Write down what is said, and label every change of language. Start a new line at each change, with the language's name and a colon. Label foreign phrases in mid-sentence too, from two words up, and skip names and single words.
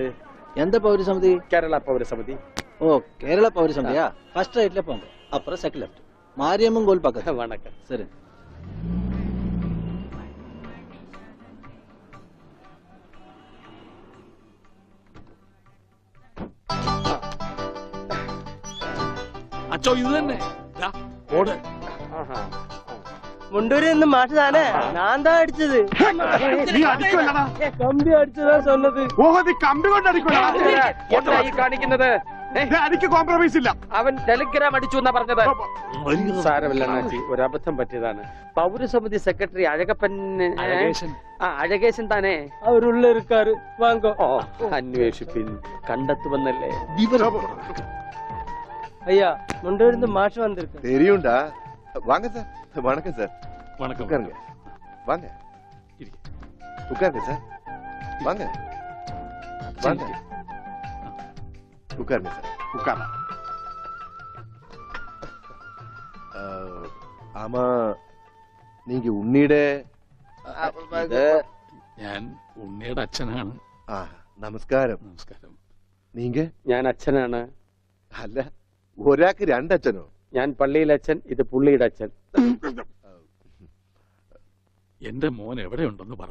Tamil: எந்த பௌரசமிதி?
Malayalam: കേരള പൗരസമിതി.
Tamil: ஓ, கேரள பௌரசமிதியா?
English: first right
Tamil: போங்க, அப்புறம்
English: second left,
Tamil: மாரியம்மன் கோயில் பக்கத்துல. வணக்கம். சரி.
Malayalam: അച്ചോ, ഇത് തന്നെ ഓട്. മുണ്ടൂരിൽ നിന്ന് മാഷ് താനേ? ഞാൻ താ അടിച്ചത്. കമ്പി അടിച്ചതാ சொன்னது. ഓഹോ, നീ കമ്പി കൊണ്ട് അടിക്കണോ? കാണിക്കുന്നത് എനിക്ക് കോംപ്രമൈസ് ഇല്ല. അവൻ ടെലിഗ്രാം അടിച്ചു എന്നാ പറഞ്ഞത്. സാരമില്ല അണ്ണാച്ചി, ഒരു അബദ്ധം പറ്റിയതാണ്. പൗരസമിതി സെക്രട്ടറി അഴകപ്പൻ, അഴകേശൻ താനേ? അവരുള്ള ഇരിക്കാറ്. വാങ്ങോ. അന്വേഷിപ്പിൻ, കണ്ടെത്തുവന്നല്ലേ.
Tamil: ஐயா, முண்டூர்ந்து மாஷ் வந்திருக்கு. தெரியும்டா. வாங்க சார். வணக்கம் சார். வணக்கம். உட்காருங்க. வாங்க. உட்காருங்க சார். வாங்க. வாங்க. உட்காருங்க சார். உட்கார. ஆமா, நீங்க ഉണ്ണിയുടെ?
Malayalam: ഞാൻ ഉണ്ണിയുടെ അച്ഛനാണ്. നമസ്കാരം. നമസ്കാരം.
Tamil: നീങ്ക?
Malayalam: ഞാൻ അച്ഛനാണ്. അല്ല, ഒരാൾക്ക് രണ്ടച്ഛനോ? ഞാൻ പള്ളിയിലെ അച്ഛൻ, ഇത് പുള്ളിയുടെ അച്ഛൻ. എന്റെ മോൻ എവിടെയുണ്ടെന്ന് പറ.